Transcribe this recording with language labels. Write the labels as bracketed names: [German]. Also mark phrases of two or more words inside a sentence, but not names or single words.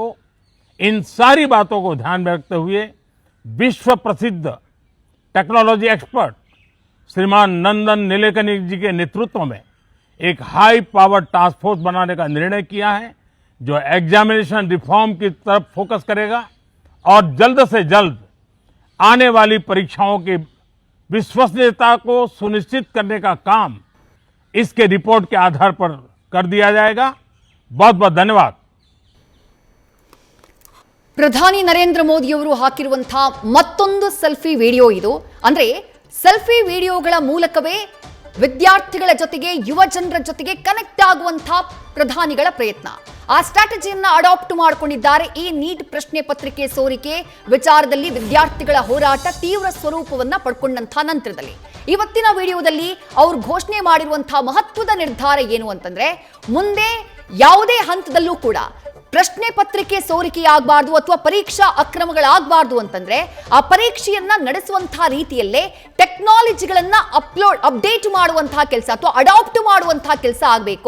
[Hindi] इन सारी बातों को ध्यान में रखते हुए विश्व प्रसिद्ध [English] technology expert [Hindi] श्रीमान नंदन नीलेकनी जी के नेतृत्व में एक [English] high power task force [Hindi] बनाने का निर्णय किया है, जो [English] examination reform [Hindi] की तरफ फोकस करेगा और जल्द से जल्द आने वाली परीक्षाओं की विश्वसनीयता को सुनिश्चित करने का काम इसके रिपोर्ट के आधार पर कर दिया जाएगा. बहुत बहुत धन्यवाद. [Kannada] ಪ್ರಧಾನಿ ನರೇಂದ್ರ ಮೋದಿ ಅವರು ಹಾಕಿರುವಂತಹ ಮತ್ತೊಂದು [English] selfie video [Kannada] ಇದು. ಅಂದ್ರೆ ಸೆಲ್ಫಿ ವಿಡಿಯೋಗಳ ಮೂಲಕವೇ ವಿದ್ಯಾರ್ಥಿಗಳ ಜೊತೆಗೆ, ಯುವ ಜನರ ಜೊತೆಗೆ ಕನೆಕ್ಟ್ ಆಗುವಂತಹ ಪ್ರಧಾನಿಗಳ ಪ್ರಯತ್ನ. ಆ ಸ್ಟ್ರಾಟಜಿಯನ್ನ ಅಡಾಪ್ಟ್ ಮಾಡಿಕೊಂಡಿದ್ದಾರೆ. ಈ ನೀಟ್ ಪ್ರಶ್ನೆ ಪತ್ರಿಕೆ ಸೋರಿಕೆ ವಿಚಾರದಲ್ಲಿ ವಿದ್ಯಾರ್ಥಿಗಳ ಹೋರಾಟ ತೀವ್ರ ಸ್ವರೂಪವನ್ನ ಪಡ್ಕೊಂಡಂತಹ ನಂತರದಲ್ಲಿ ಇವತ್ತಿನ ವಿಡಿಯೋದಲ್ಲಿ ಅವರು ಘೋಷಣೆ ಮಾಡಿರುವಂತಹ ಮಹತ್ವದ ನಿರ್ಧಾರ ಏನು ಅಂತಂದ್ರೆ, ಮುಂದೆ ಯಾವುದೇ ಹಂತದಲ್ಲೂ ಕೂಡ ಪ್ರಶ್ನೆ ಪತ್ರಿಕೆ ಸೋರಿಕೆಯಾಗಬಾರ್ದು ಅಥವಾ ಪರೀಕ್ಷಾ ಅಕ್ರಮಗಳಾಗಬಾರ್ದು ಅಂತಂದ್ರೆ ಆ ಪರೀಕ್ಷೆಯನ್ನ ನಡೆಸುವಂತಹ ರೀತಿಯಲ್ಲೇ ಟೆಕ್ನಾಲಜಿಗಳನ್ನ ಅಪ್ಡೇಟ್ ಮಾಡುವಂತಹ ಕೆಲಸ ಅಥವಾ ಅಡಾಪ್ಟ್ ಮಾಡುವಂತಹ ಕೆಲಸ ಆಗಬೇಕು.